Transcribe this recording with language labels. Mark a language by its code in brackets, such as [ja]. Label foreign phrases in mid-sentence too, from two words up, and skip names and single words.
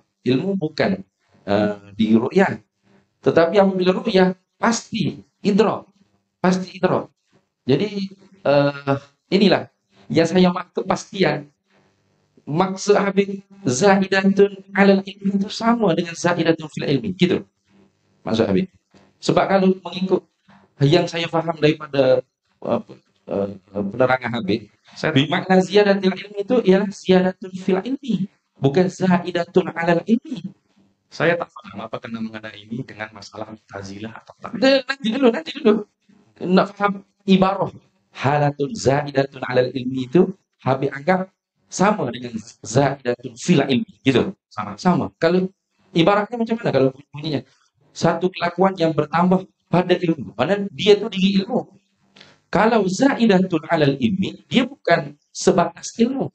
[ms] Ilmu bukan di ru'yah. Tetapi apabila ru'yah pasti idrak. Jadi inilah yang saya maksud kepastian. Maksud Habib [ar] زائدة على العلم [ms] itu sama dengan [ar] زائدة في العلم. [ms] Gitu. Maksud Habib. Sebab kalau mengikut yang saya faham daripada penerangan Habib, makna [ar] زيادة العلم [ms] itu ialah [ar] زيادة في العلم, [ms] bukan [ar] زائدة على العلم. [ms] Saya tak paham apa kena mengenai ini dengan masalah Mu'tazilah atau tak. Nanti dulu. Nak faham ibarah [ar] حالة زائدة على العلم [ms] itu Habib anggap sama dengan [ar] زائدة في العلم, [ms] gitu. Sama. Kalau ibaratnya macam mana kalau bunyinya? Satu kelakuan yang bertambah pada ilmu. Padahal dia itu diri ilmu. Kalau [ar] زائدة على العلم, [ms] dia bukan sebatas ilmu.